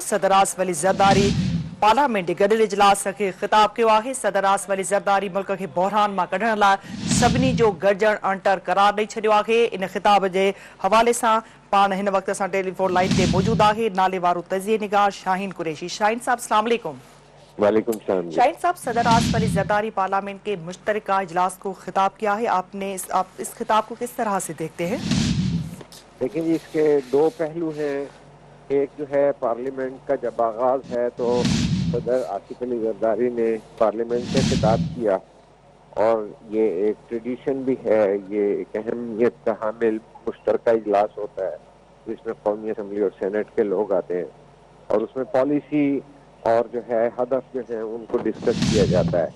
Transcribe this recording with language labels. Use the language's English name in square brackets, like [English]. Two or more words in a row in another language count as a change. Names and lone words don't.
[Sindhi] सदर आसिफ अली ज़रदारी पार्लियामेंट जे गॾियल इजलास खे खिताब कयो आहे। सदर आसिफ अली ज़रदारी मुल्क खे बहरान मां कढण लाइ सभिनी जो गॾिजण अणटर करार ॾेई छॾियो आहे। इन खिताब जे हवाले सां पाण हिन वक़्त असां टेलीफोन लाइन ते मौजूदु आहे नाले वारो तज़िये निगार शाहीन कुरैशी। शाहीन साहब अस्सलाम वालेकुम। [Urdu] والیکم سلام. شاہین صاحب، صدر آصف علی زرداری پارلیمنٹ کے مشترکہ اجلاس کو خطاب کیا ہے، آپ اس خطاب کو کس طرح سے دیکھتے ہیں? لیکن اس کے دو پہلو ہیں. ایک جو ہے پارلیمنٹ کا جب آغاز ہے تو صدر آصف علی زرداری نے پارلیمنٹ سے خطاب کیا اور یہ ایک ٹریڈیشن بھی ہے، یہ ایک اہمیت کا حامل مشترکہ اجلاس ہوتا ہے جس میں قومی اسمبلی اور سینیٹ کے لوگ آتے ہیں اور اس میں پالیسی اور جو ہے ہدف جو ہے ان کو ڈسکس کیا جاتا ہے.